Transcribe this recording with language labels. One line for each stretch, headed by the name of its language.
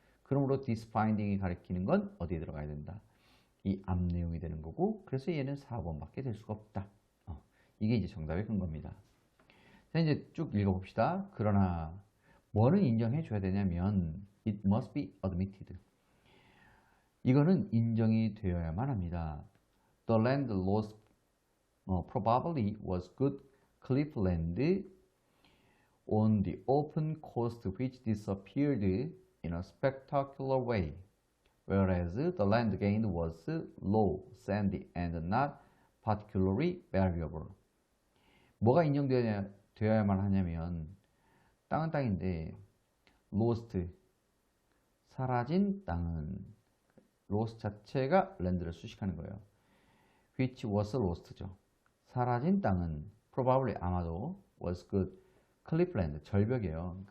Korean: 그러므로
English: this finding
Korean: 이 가리키는 건 어디에 들어가야 된다. 이 앞 내용이 되는 거고 그래서 얘는 4번밖에 될 수가 없다. 이게 이제 정답의 근거입니다. 자, 이제 쭉 읽어봅시다. 그러나 뭐는 인정해 줘야 되냐면
English: it must be admitted.
Korean: 이거는 인정이 되어야만 합니다.
English: The land lost probably was good cliffland on the open coast which disappeared in a spectacular way, whereas the land gained was low, sandy, and not particularly valuable.
Korean: 뭐가 인정되어야만 하냐면 땅은 땅인데 lost, 사라진 땅은 lost 자체가 랜드를 수식하는 거예요.
English: which was lost
Korean: 죠. 사라진 땅은 probably 아마도
English: was good cliffland
Korean: 절벽이에요.